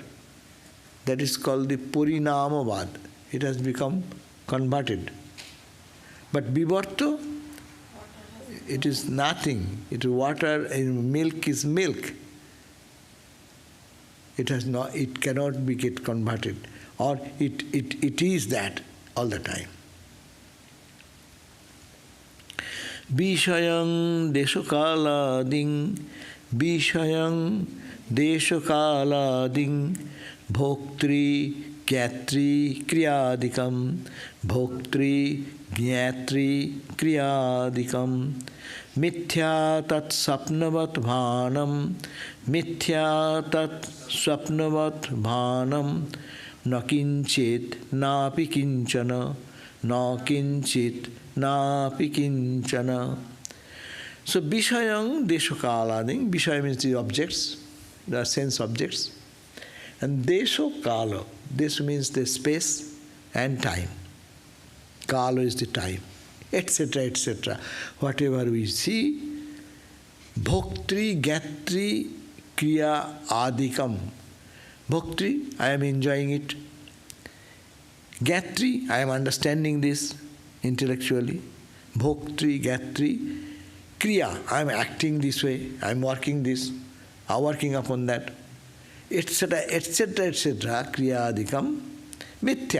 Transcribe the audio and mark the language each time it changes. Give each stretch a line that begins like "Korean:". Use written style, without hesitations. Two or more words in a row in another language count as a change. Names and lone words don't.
English: That is called the pūrṇaṃ. It has become converted. But bhoktṛ, it is nothing. It is water, and milk is milk. It has not. It cannot be get converted, or it is that all the time.
Sanskrit: विषयं देशकालादिं, विषयं देशकालादिं, भोक्तृज्ञातृक्रियादिकम्, भोक्तृज्ञातृक्रियादिकम्, मिथ्या तत् स्वप्नवत् भानम्, मिथ्या तत् स्वप्नवत् भानम्, न किञ्चित् नापि किञ्चन, न किञ्चित् नापि किञ्चन.
English: So
Sanskrit: विषयं देशकालादिं,
English: Vishaya means the objects, the sense objects, and deśa-kāla, this means the space and time. Kāla is the time, etc., etc. Whatever we see,
Sanskrit: भोक्तृज्ञातृक्रियादिकम्.
English: Bhoktri, I am enjoying it. Jñātṛ, I am understanding this intellectually.
Sanskrit: भोक्तृज्ञातृ, क्रिया,
English: I am acting this way, I am working this, I am working upon that, etc., etc., etc.,
Sanskrit: क्रियादिकम्, मिथ्या.